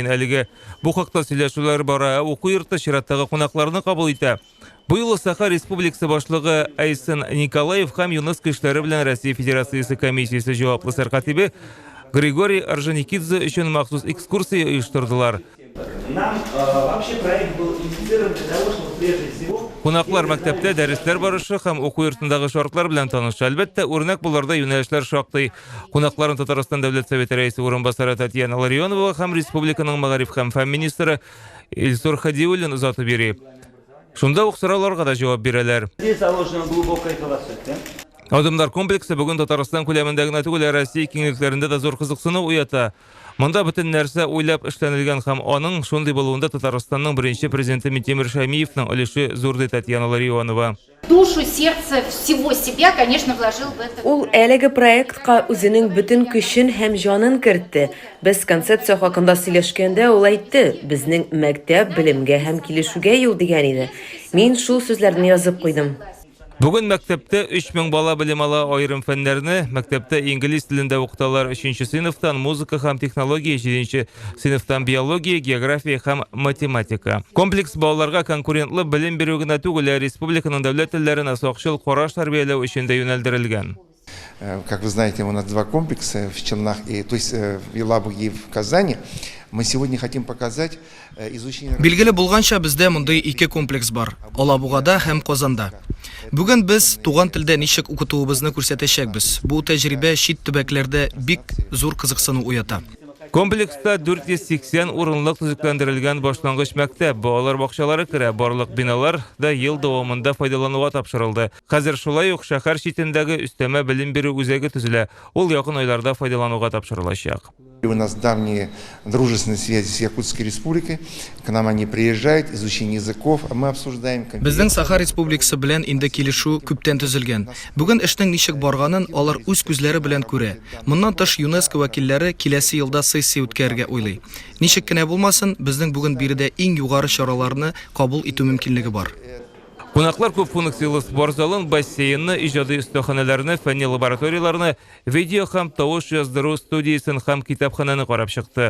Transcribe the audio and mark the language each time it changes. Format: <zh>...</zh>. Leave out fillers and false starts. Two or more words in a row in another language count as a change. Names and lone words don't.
<tt>Әлегә бу хакта сөйләшүләр бара. Уку йорты чираттагы кунакларны кабул итә. Бу юлы Саха Республикасы башлыгы Айсын Николаев һәм ЮНЕСКО эшләре белән Россия Федерациясе комиссиясе җаваплы сәркатибе Григорий Орджоникидзе өчен махсус экскурсия оештырдылар.</tt> <ru>Нам вообще проект был инициирован для того, чтобы прежде всего...</ru> <tt>Кунаклар мәктәптә дәресләр барышы һәм уку йортындагы шартлар белән таныша. Әлбәттә, үрнәк буларда юнәлешләр шактый. Кунакларын Татарстан Дәүләт Советы рәисе урынбасары Татьяна Ларионова һәм республиканың мәгариф һәм фән министры Илсур Хадиуллин озатып бирә. Шунда ук сорауларга да җавап бирәләр.</tt> <ru>Здесь заложена глубокая философия.</ru> <tt>Адымдар комплексы бүген Татарстан күләмендә генә түгел, Россия киңлекләрендә дә зур кызыксыну уята. Монда бөтен нәрсә уйлап эшләнелгән һәм аның шундый булуында Татарстанның беренче президенты Минтимер Шәймиевның өлеше зур ди Татьяна Ларионова.</tt> <ru>Душу, сердце, всего себя, конечно, вложил в это.</ru> <tt>Ул әлеге проектка үзенең бөтен көчен һәм җанын кертте. Без концепция хакында сөйләшкәндә ул әйтте, безнең мәктәп белемгә һәм килешүгә юл дигән иде. Мин шул сүзләрне язып куйдым. Бүген мәктәптә 3000 бала белем ала, айрым фәннәрне. Мәктәптә инглиз телендә укыталар, 3нче сыйныфтан музыка һәм технология, 7нче сыйныфтан биология, география һәм математика. Комплекс балаларга конкурентлы белем бирү генә түгел, республиканың дәүләт телләренә сакчыл караш тәрбияләү өчен дә юнәлдерелгән.</tt> <ru>Как вы знаете, у нас два комплекса в Челнах, то есть в Елабуге и в Казани. Мы сегодня хотим показать изучение...</ru> <tt>Билгеле булганча бездә мондый ике комплекс бар. Алабугада һәм Казанда. Бүген без туган телдә ничек укытуыбызны күрсәтәчәкбез. Бу тәҗрибә чит төбәкләрдә бик зур кызыксыну уята. Комплекста 480 урынлык төзекләндерелгән башлангыч мәктәп, балалар бакчалары керә, барлык биналар да ел дәвамында файдалануга тапшырылды. Хәзер шулай ук шәһәр читендәге өстәмә белем бирү үзәге төзелә. Ул якын айларда файдалануга тапшырылачак.</tt> <ru>У нас давние дружественные связи с Якутской республикой. К нам они приезжают, изучение языков, а мы обсуждаем...</ru> <tt>Безнең Саха Республикасы белән инде килешү күптән төзелгән. Бүген эшнең ничек барганын алар үз күзләре белән күрә. Моннан тыш ЮНЕСКО вәкилләре киләсе елда сессия үткәрергә уйлый. Ничек кенә булмасын, безнең бүген биредә иң югары чараларны кабул итү мөмкинлеге бар. Кунаклар күп функциялы спорт залын, бассейнны, иҗади өстәханәләрне, фәнни лабораторияларны, видео һәм тавыш яздыру студиясын һәм китапхананы карап чыкты.</tt>